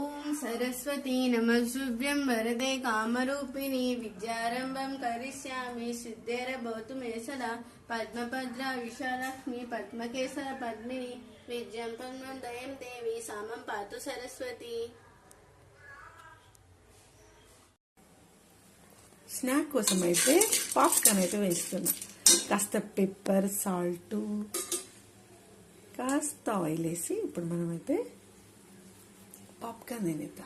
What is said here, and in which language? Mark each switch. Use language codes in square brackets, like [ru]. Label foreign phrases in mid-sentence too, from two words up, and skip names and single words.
[sa] सरस्वती नमस्तुभ्यं वरदे कामरूपिणी विद्यारंभं करिष्यामि सिद्धिर्भवतु मे सदा पद्मभद्रा विशालक्ष्मी पद्मकेसर पद्मिनी विद्यां पद्मदयं देवी सामं पातु सरस्वती। [te] స్నాక్ కోసం అయితే పాప్కార్న్ అయితే వేస్తున్నా. కాస్త [en] pepper, salt, [te] కాస్త ఆయిల్ వేసి ఇప్పుడు మనమైతే పాప్కార్న్ తినేద్దాం.